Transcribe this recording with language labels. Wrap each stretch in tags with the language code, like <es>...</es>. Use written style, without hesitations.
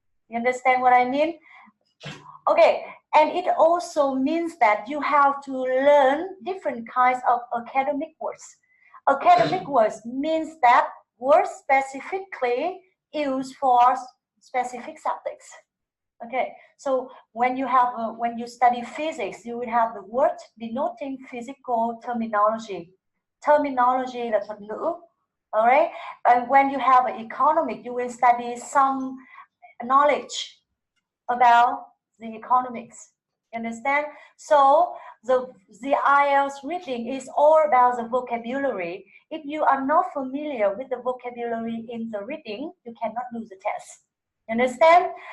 <en>You understand what I mean? Okay, and it also means that you have to learn different kinds of academic words. Academic words means that words specifically used for specific subjects. Okay, so when you study physics, you will have the word denoting physical terminology.</en> <vi>Terminology là thuật ngữ.</vi> <en>All right, and when you have an economic, you will study some knowledge about the economics. You understand? So the IELTS reading is all about the vocabulary. If you are not familiar with the vocabulary in the reading, you cannot do the test. You understand?</en>